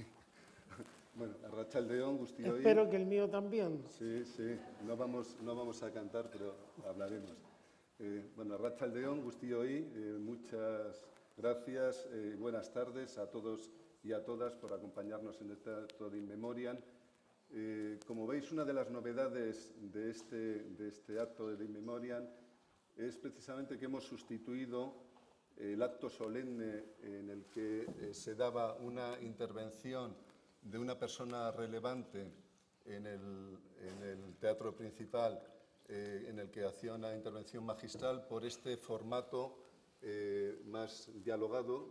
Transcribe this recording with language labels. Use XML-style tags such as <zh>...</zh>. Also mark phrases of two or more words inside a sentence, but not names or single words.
<eu>Bueno, arratsalde on, guztioi.</eu> <es>Espero que el mío también. Sí, sí, no vamos a cantar, pero hablaremos.</es> <eu>Bueno, arratsalde on, guztioi,</eu> <es>muchas gracias, buenas tardes a todos y a todas por acompañarnos en este acto de In Memoriam. Como veis, una de las novedades de este acto de In Memoriam es precisamente que hemos sustituido el acto solemne en el que se daba una intervención de una persona relevante en el teatro principal, en el que hacía una intervención magistral, por este formato más dialogado.</es>